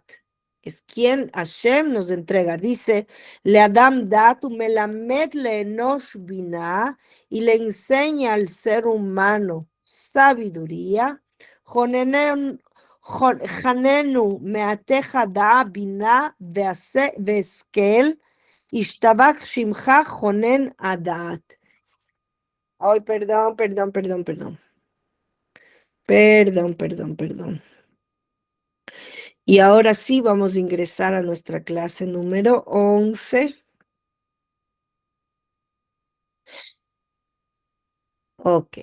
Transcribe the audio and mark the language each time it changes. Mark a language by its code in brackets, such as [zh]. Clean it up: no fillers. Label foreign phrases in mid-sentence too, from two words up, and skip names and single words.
[es] Es quien Hashem nos entrega. Dice, [he] לאדם דעת, ומלמד לאנוש בינה, [es] y le enseña al ser humano sabiduría. [he] חננו מאתך דעה בינה והשכל, ישתבח שמך חונן הדעת. [es] Ay, perdón, perdón, perdón, perdón. Perdón, perdón, perdón. Y ahora sí vamos a ingresar a nuestra clase número 11. Ok.